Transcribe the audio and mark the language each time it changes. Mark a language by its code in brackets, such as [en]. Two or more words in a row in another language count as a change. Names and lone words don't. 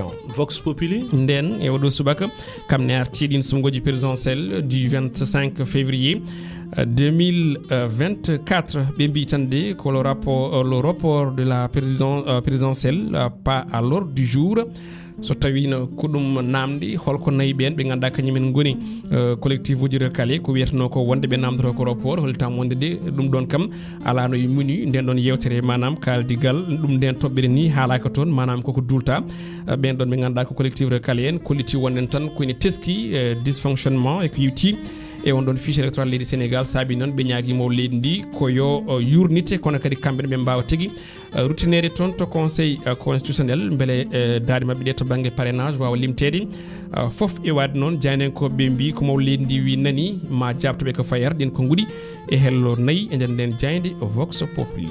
[ff] Vox Populi nden e oɗo subaka kam ne arti ɗin sumgoji [fr] présidentiel du 25 février 2024 [ff] ɓe mbi tan de ko [fr] le rapport de la présidentielle pas à l'ordre du jour [ff] so tawino ko ɗum namde holko nayi ɓen ɓe ganduɗa kañumen goni collectif uji recalé ko wiyeteno ko wonde ɓe namdoto ko rapport holtam wonde de ɗum ɗon kam alano e menu nden ɗon yewtere manam kaldigal ɗum nden toɓɓere ni haalaka toon manam koko dulta ɓen ɗon ɓe ganduɗa ko [fr] collectif recalé [ff] en kolliti wonden tan koyne teski dysfonctionnement e ko yiwti e on ɗon [fr] fichier électoral [ff] leydi Sénégal saabi noon ɓe ñaguimo leydi ndi ko yo yurnite kono kadi kamɓe ɓe mbawa tigui rutinere toon to [fr] conseil constitutionnel [ff] beele daade mabɓe ɗe to banggue parrainage wawa limtede foof e wadde noon jaynenkoɓe mbi ko maw leydi ndi wi nani ma jabtoɓe ko fayar ɗin ko guuɗi e hello nayyi e nder nden jayde Vox Populi